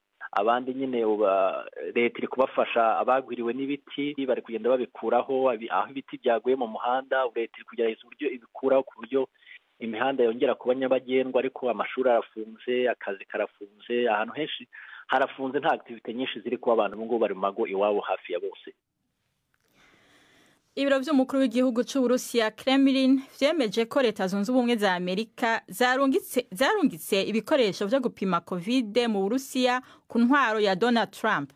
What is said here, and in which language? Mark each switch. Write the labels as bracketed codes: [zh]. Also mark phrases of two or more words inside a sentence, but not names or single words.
[rw] Abandi nyine leta iri kubafasha abagwiriwe n'ibiti, bari kugenda babikuraho aho ibiti byaguye mu muhanda. Leta iri kugerageza uburyo ibikuraho ku buryo imihanda yongera kuba nyabagendwa, ariko amashuri arafunze, akazi karafunze, ahantu henshi harafunze, nta activity nyinshi ziri kuba abantu ngo bari mu mago iwabo hafi ya bose. Ibiro by'umukuru w'igihugu cy'u Burusiya Kremlin vyemeje ko leta zunze ubumwe za Amerika zarungitse ibikoresho byo gupima COVID mu Burusiya ku ntwaro ya Donald Trump.